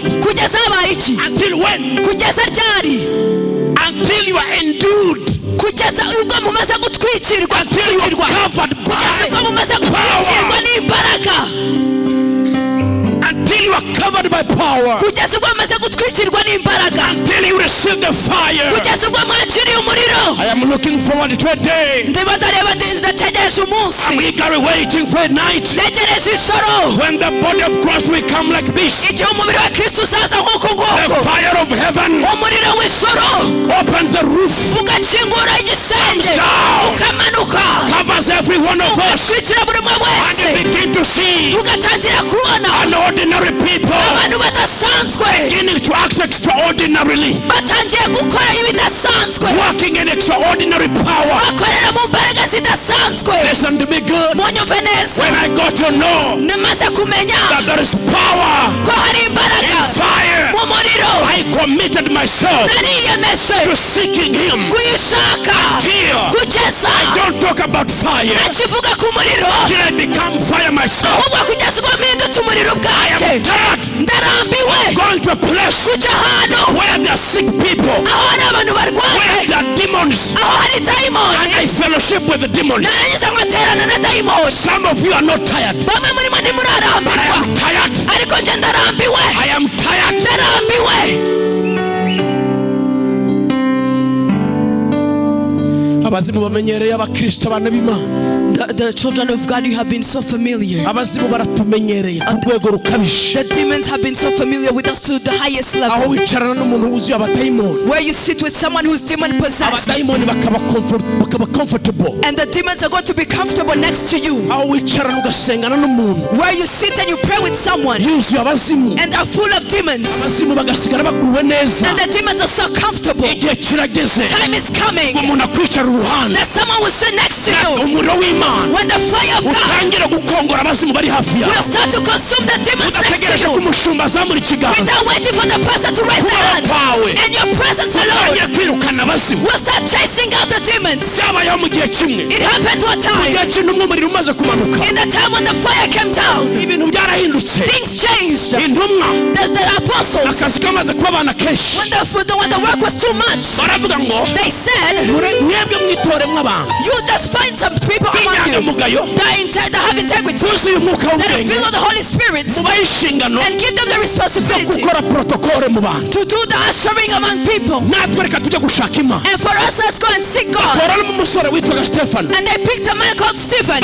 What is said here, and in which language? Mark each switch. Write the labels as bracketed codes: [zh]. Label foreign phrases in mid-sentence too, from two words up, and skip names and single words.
[en] Until when? Until you are endued, until you are covered by power, until you are covered by power. [rw] Kugeza ubwo amaze gutwikirwa n'imbaraga. [en] Until you receive the fire. [rw] Kugeza ubwo mwakiriye umuriro. [en] I am looking forward to a day. [rw] Ndiba ndareba ndategereje umunsi. [en] I'm eagerly waiting for a night. [rw] Ntegereje ijoro. [en] When the body of Christ will come like this. [rw] Igihe umubiri wa Kristo uzaza nk'uko nguko. [en] The fire of heaven. [rw] Umuriro w'ijoro. [en] Opens the roof. [rw] Ugakingura igisenge. Ukamanuka. [en] Covers every one of us. [rw] Ugatwikira buri umwe wese. [en] And you begin to see. [rw] Ugatangira kubona. [en] Ordinary people. [rw] Abantu badasanzwe. [en] Beginning to act extraordinarily. [rw] Batangiye gukora ibidasanzwe. [en] Walking in extraordinary power. [rw] Bakorera mu mbaraga zidasanzwe. [en] Listen to me good. [rw] Munyumve neza. [en] When I got to know. [rw] Namaze kumenya. [en] That there is power. [rw] Ko hari imbaraga. [en] In fire. [rw] Mu muriro. [en] I committed myself. [rw] Nariyemeje. [en] To seeking him. [rw] Kuyishaka. Kugeza. [en] I don't talk about fire. [rw] Nakivuga ku muriro. [en] Till I become fire myself. [rw] Ahubwo kugeza ubwo mpindutse umuriro bwanjye. [en] I am tired. [rw] Ndarambiwe. [en] I'm going to a place. [rw] Kujya ahantu. [en] Where there are sick people. [rw] Aho hari abantu barwaye. [en] Where there are demons. [rw] Aho hari dayimoni. [en] And I fellowship with the demons. [rw] Narangiza nkaterana na dayimoni. [en] Some of you are not tired. [rw] Bamwe muri mwe ntimurarambirwa. [en] I am tired. [rw] Ariko njye ndarambiwe. [en] I am tired. [rw] Ndarambiwe. Abazimu bamenyereye abakristo abana b'Imana. [en] The children of God, you have been so familiar. [rw] Abazimu baratumenyereye ku rwego rukabije. [en] The demons have been so familiar with us to the highest level. [rw] Aho wicarana n'umuntu wuzuye abadayimoni. [en] Where you sit with someone who's demon possessed. [rw] Abadayimoni bakaba comfortable. [en] And the demons are going to be comfortable next to you. [rw] Aho wicarana ugasengana n'umuntu. [en] Where you sit and you pray with someone. [rw] Yuzuye abazimu. [en] And are full of demons. [rw] Abazimu bagasigara baguwe neza. [en] And the demons are so comfortable. [rw] Igihe kirageze. [en] Time is coming. [rw] Umuntu akwicara uruhande. [en] That someone will sit next to you. [rw] Umuriro w'Imana. [en] When the fire of God [rw] utangira gukongora abazimu bari hafi yawe. [en] will start to consume the demons next to you. [rw] Umushumba azamura ikiganza. [en] Without waiting for the pastor to raise their hand. And your presence alone [rw] kwirukana abazimu. [en] will start chasing out the demons. [rw] Cyabayeho mu gihe kimwe. [en] It happened one time. [rw] Igihe cy'intumwa umuriro umaze kumanuka. [en] In the time when the fire came down, [rw] ibintu byarahindutse. [en] things changed. [rw] Intumwa. [en] The apostles. [rw] Akazi kamaze kuba abana kenshi. [en] When the work was too much, [rw] baravuga ngo. [en] They said, [rw] mwebwe mwitoremwe abantu. [en] You just find some people among you that have integrity, that are filled with the Holy Spirit, and give them the responsibility to do the ushering among people. And for us, let's go and seek God. And they picked a man called Stephen.